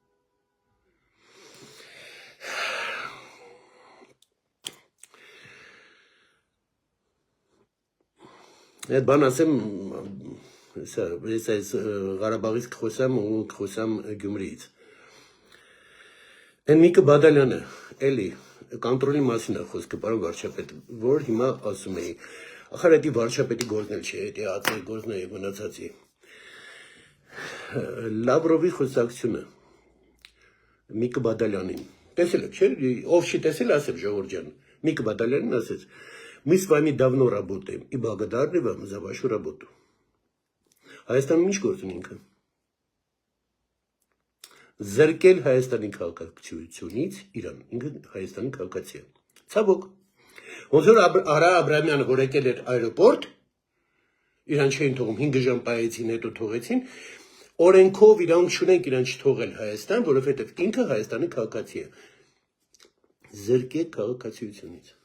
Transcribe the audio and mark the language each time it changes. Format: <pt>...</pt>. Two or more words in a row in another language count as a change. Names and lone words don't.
<hy>Այդ բան ասեմ, ես այս Ղարաբաղից կխոսամ ու կխոսամ Գյումրիից։ Այն Միկը Բադալյանը, էլի, կոնտրոլի մասին է խոսքը, պարոն վարչապետ, որ հիմա ասում էի, ախր դա վարչապետի գործն էլ չէ, դա ածի գործն է եւ մնացածի։ Լավրովի խոսակցությունը Միկը Բադալյանին, տեսել եք, չէ՞, ով չի տեսել, ասել Ժողովուրդ ջան, Միկը Բադալյանին ասեց,</hy> <ru>мы с вами давно работаем и благодарны вам за вашу работу։</ru> <hy>Հայաստանում ինչ գործ ունի ինքը։ Զրկել Հայաստանի քաղաքացիությունից Իրան, ինքը Հայաստանի քաղաքացի է։ Ցավոք։ Ոնց որ Արա Աբրամյանը որ եկել էր այրոպորտ, իրան չէին թողում 5 ժամ պահեցին, հետո թողեցին, օրենքով իրանք չունենք իրան չթողել Հայաստան, որովհետև ինքը Հայաստանի քաղաքացի է։ Զրկել քաղաքացիությունից։</hy>